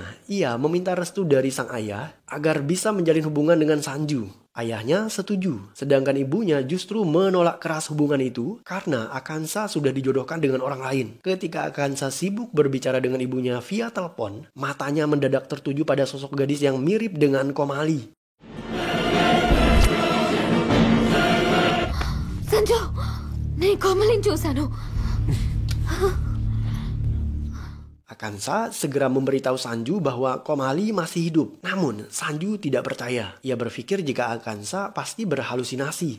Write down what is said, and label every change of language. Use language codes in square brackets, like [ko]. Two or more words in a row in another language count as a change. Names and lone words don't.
[id] Ia meminta restu dari sang ayah agar bisa menjalin hubungan dengan Sanju. Ayahnya setuju, sedangkan ibunya justru menolak keras hubungan itu karena Akansa sudah dijodohkan dengan orang lain. Ketika Akansa sibuk berbicara dengan ibunya via telepon, matanya mendadak tertuju pada sosok gadis yang mirip dengan Komali. [te] సంజు నేను కోమలిని చూశాను [id] Akansa segera memberitahu Sanju bahwa Komali masih hidup. Namun Sanju tidak percaya. Ia berpikir jika Akansa pasti berhalusinasi.